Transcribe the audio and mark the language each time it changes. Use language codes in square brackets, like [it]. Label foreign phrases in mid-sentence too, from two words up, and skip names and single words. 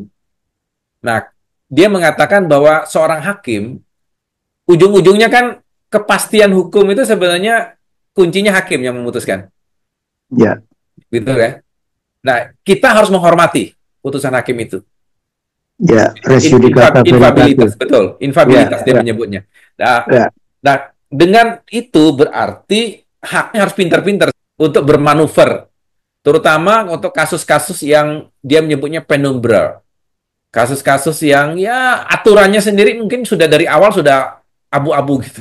[id] Nah, dia mengatakan bahwa seorang hakim, ujung-ujungnya kan kepastian hukum itu sebenarnya kuncinya hakim yang memutuskan. Ya. Gitu ya. Nah, kita harus menghormati putusan hakim itu. Ya, [la] res judicata [id] infabilitas, betul. Infabilitas dia menyebutnya. Nah, dengan itu berarti haknya harus pintar-pintar untuk bermanuver. Terutama untuk kasus-kasus yang dia menyebutnya penumbral. Kasus-kasus yang ya aturannya sendiri mungkin sudah dari awal sudah abu-abu gitu.